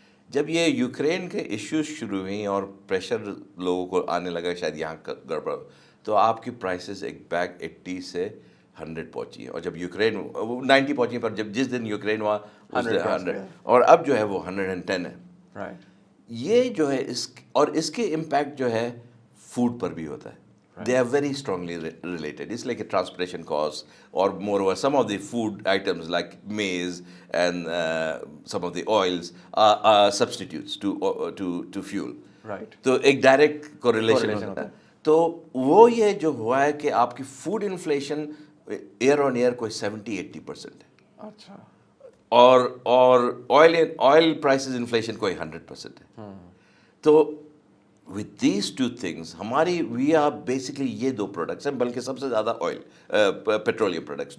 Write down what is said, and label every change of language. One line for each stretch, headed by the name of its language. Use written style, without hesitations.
Urdu: جب یہ یوکرین کے ایشوز شروع ہوئیں اور پریشر لوگوں کو آنے لگا شاید یہاں گڑبڑ, تو آپ کی پرائسز ایک بیگ 80 سے 100 پہنچی ہیں. اور جب یوکرین 90 پہنچی, پر جس دن یوکرین ہوا 100, اور اب جو ہے وہ 110 ہے. یہ جو ہے اس کے امپیکٹ جو ہے فوڈ پر بھی ہوتا ہے.
English: They are very strongly related. It's like a transportation cost, or moreover, some of the food items like maize and some of the oils are substitutes to fuel. Right.
Urdu: تو ایک direct correlation ہوتا ہے. تو وہ یہ جو ہوا ہے کہ آپ کی فوڈ انفلیشن ایئر آن ایئر کوئی 70-80% ہے. اچھا. اور آئل پرائسز انفلیشن کوئی 100% ہے. تو
English: with these two things
Urdu: ہماری
English: we are basically
Urdu: یہ دو پروڈکٹس ہیں, بلکہ سب سے زیادہ آئل, پیٹرولیم پروڈکٹس.